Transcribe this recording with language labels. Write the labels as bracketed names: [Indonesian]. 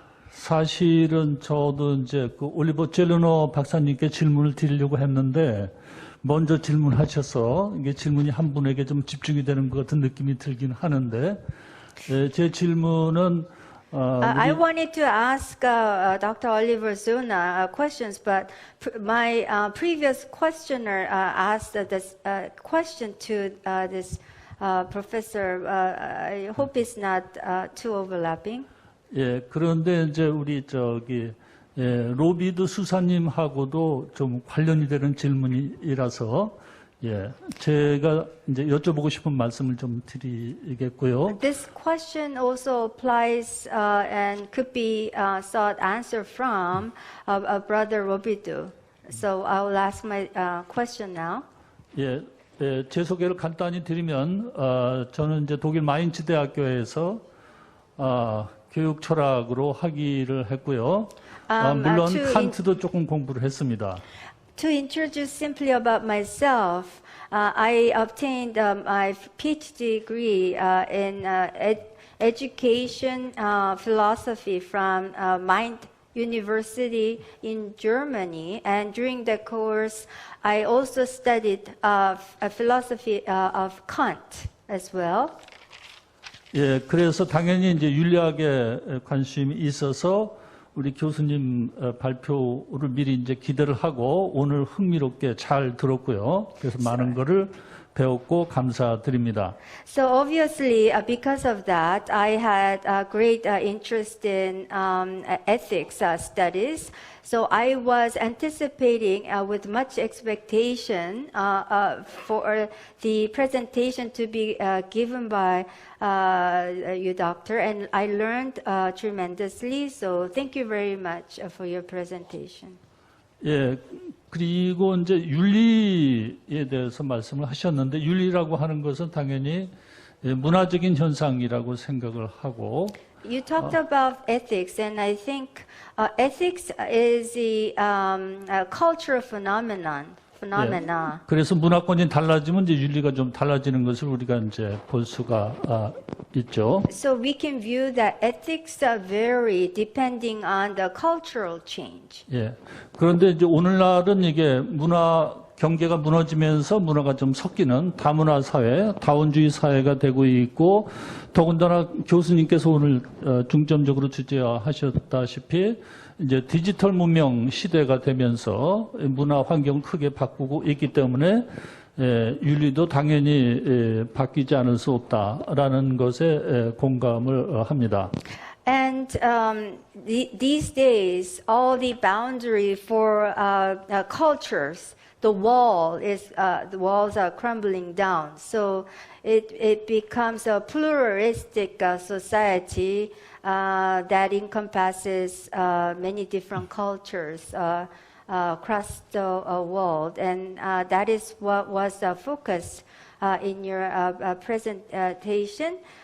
[Korean] 사실은 저도 이제 그 올리버 젤러너 박사님께 질문을 드리려고 했는데 먼저 질문하셔서 이게 질문이 한 분에게 좀 집중이 되는 것 같은 느낌이 들긴 하는데 제 질문은 [English] I wanted to ask Dr. Oliver Zuna questions, but my previous questioner asked this question to this professor. I hope it's not too overlapping. [Korean] 그런데 이제 우리 로비드 수사님하고도 좀 관련이 되는 질문이라서 제가 이제 여쭤보고 싶은 말씀을 좀 드리겠고요. [English] This question also applies and could be sought answer from Brother Robidu. So I will ask my question now. [Korean] 제 소개를 간단히 드리면 저는 이제 독일 마인츠 대학교에서 교육 철학으로 학위를 했고요. 물론 칸트도 조금 공부를 했습니다. [English] To introduce simply about myself, I obtained my PhD degree in education philosophy from Mainz University in Germany, and during the course, I also studied philosophy of Kant as well. [Korean] 그래서 당연히 이제 윤리학에 관심이 있어서 우리 교수님 발표를 미리 이제 기대를 하고 오늘 흥미롭게 잘 들었고요. 그래서 많은 거를 배웠고 감사드립니다. [English] So obviously, because of that, I had a great interest in ethics studies. So I was anticipating with much expectation for the presentation to be given by you, Doctor, and I learned tremendously. So thank you very much for your presentation. [Korean] 그리고 이제 윤리에 대해서 말씀을 하셨는데 윤리라고 하는 것은 당연히 문화적인 현상이라고 생각을 하고 [English] You talked about ethics, and I think ethics is a cultural phenomena. [Korean] 그래서 문화권이 달라지면 이제 윤리가 좀 달라지는 것을 우리가 이제 볼 수가 있죠. [English] So we can view that ethics vary depending on the cultural change. [Korean] 그런데 이제 오늘날은 이게 문화 경계가 무너지면서 문화가 좀 섞이는 다문화 사회, 다원주의 사회가 되고 있고 더군다나 교수님께서 오늘 중점적으로 주제하셨다시피 이제 디지털 문명 시대가 되면서 문화 환경을 크게 바꾸고 있기 때문에 윤리도 당연히 바뀌지 않을 수 없다라는 것에 공감을 합니다. [English] And these days, all the boundary for cultures, the walls are crumbling down. So it becomes a pluralistic society that encompasses many different cultures across the world, and that is what was the focus in your presentation.